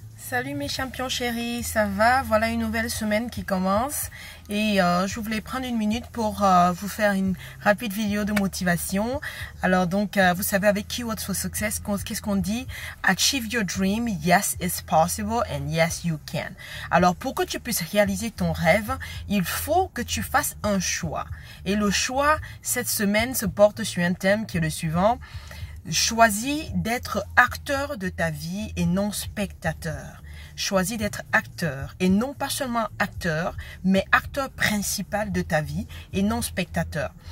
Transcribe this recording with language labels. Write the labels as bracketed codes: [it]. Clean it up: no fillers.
[fr] Salut mes champions chéris, ça va? Voilà une nouvelle semaine qui commence et je voulais prendre une minute pour vous faire une rapide vidéo de motivation. Alors donc, vous savez avec Keywords for Success, qu'est-ce qu'on dit? [en] Achieve your dream, yes it's possible and yes you can. [fr] Alors pour que tu puisses réaliser ton rêve, il faut que tu fasses un choix. Et le choix cette semaine se porte sur un thème qui est le suivant. Choisis d'être acteur de ta vie et non spectateur. Choisis d'être acteur et non pas seulement acteur, mais acteur principal de ta vie et non spectateur.